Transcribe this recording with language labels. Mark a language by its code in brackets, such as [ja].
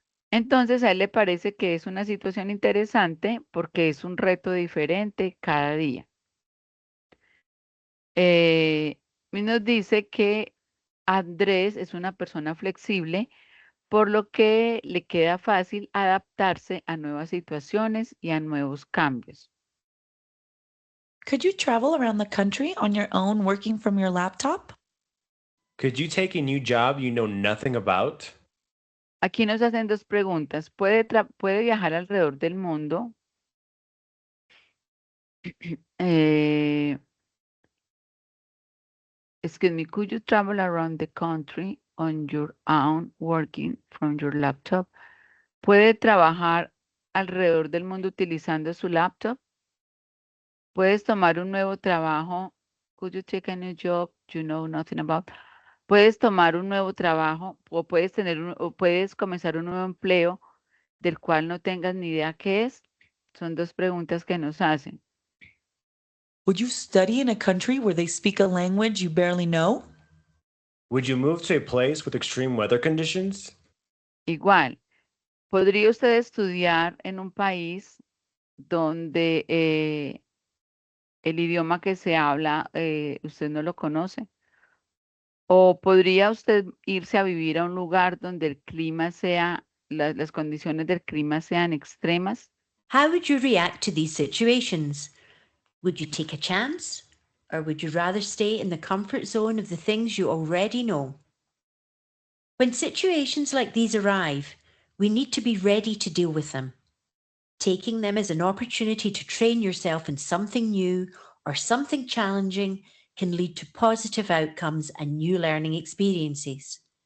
[es] Entonces a él le parece que es una situación interesante porque es un reto diferente cada día. Y nos dice que Andrés es una persona flexible, por lo que le queda fácil adaptarse a nuevas situaciones y a nuevos cambios. [en] Could you travel around the country on your own working from your laptop? Could you take a new job you know nothing about? [es] Aquí nos hacen dos preguntas. ¿Puede viajar alrededor del mundo? [en] Excuse me, could you travel around the country? on your own working from your laptop. [es] ¿Puede trabajar alrededor del mundo utilizando su laptop? ¿Puedes tomar un nuevo trabajo? [en] Could you take a new job you know nothing about? [es] ¿Puedes tomar un nuevo trabajo o puedes comenzar un nuevo empleo del cual no tengas ni idea qué es? Son dos preguntas que nos hacen. [en] Would you study in a country where they speak a language you barely know? Would you move to a place with extreme weather conditions? [es] Igual, ¿podría usted estudiar en un país donde el idioma que se habla usted no lo conoce? ¿O podría usted irse a vivir a un lugar donde el clima las condiciones del clima sean extremas? [en] How would you react to these situations? Would you take a chance? Or would you rather stay in the comfort zone of the things you already know? When situations like these arrive, we need to be ready to deal with them, taking them as an opportunity to train yourself in something new or something challenging can lead to positive outcomes and new learning experiences.